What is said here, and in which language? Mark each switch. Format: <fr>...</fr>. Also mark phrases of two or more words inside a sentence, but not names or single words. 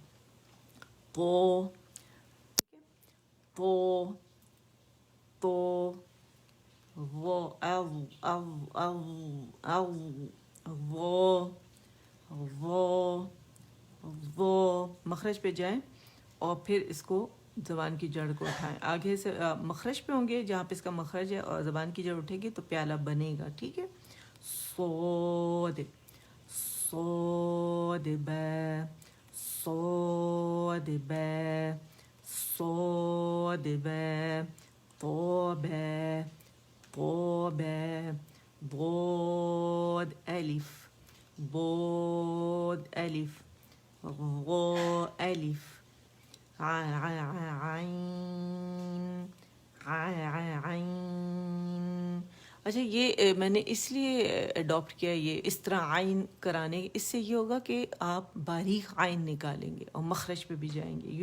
<ur>پو پو پو وہ او او او او وہ وہ. مخرج پہ جائیں اور پھر اس کو زبان کی جڑ کو اٹھائیں، آگے سے مخرج پہ ہوں گے جہاں پہ اس کا مخرج ہے، اور زبان کی جڑ اٹھے گی تو پیالہ بنے گا، ٹھیک ہے. صاد صاد با صاد با صاد با طا با طا با ضاد الف ضاد الف غا الف عین عین. اچھا، یہ میں نے اس لیے اڈاپٹ کیا یہ اس طرح عین کرانے، اس سے یہ ہوگا کہ آپ باریک عین نکالیں گے اور مخرج پہ بھی جائیں گے.</ur>